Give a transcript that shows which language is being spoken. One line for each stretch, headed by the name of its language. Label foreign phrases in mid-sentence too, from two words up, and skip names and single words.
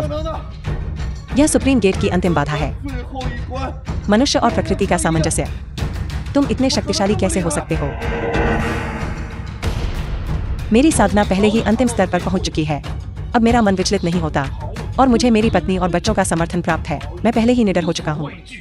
Chinese: 不能的，
Hindi: यह सुप्रीम गेट की अंतिम बाधा है।
Chinese: 最后一关。
Hindi: मनुष्य और प्रकृति का सामंजस्य। तुम इतने शक्तिशाली कैसे हो सकते हो? मेरी साधना पहले ही अंतिम स्तर पर पहुंच चुकी है। अब मेरा मन विचलित नहीं होता और मुझे मेरी पत्नी और बच्चों का समर्थन प्राप्त है। मैं पहले ही निडर हो चुका हूं।